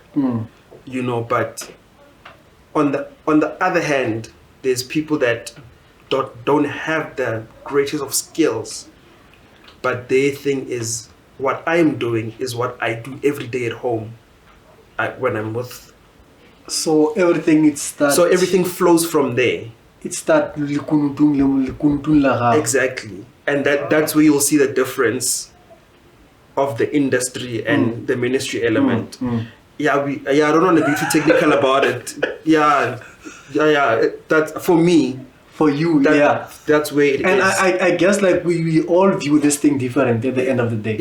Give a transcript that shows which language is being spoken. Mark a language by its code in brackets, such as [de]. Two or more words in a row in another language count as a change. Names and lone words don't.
[en] You know, but on the other hand, there's people that don't have the greatest of skills, but their thing is what I'm doing is what I do every day at home when I'm with. So everything So everything flows from there. It's that [tn] likunutung la gago. [en] Exactly. And that's where you'll see the difference of the industry and the ministry element. Yeah, I don't want to be too technical about it. Yeah. That's for me. For you, that's where it and is. I guess like we all view this thing different at the end of the day.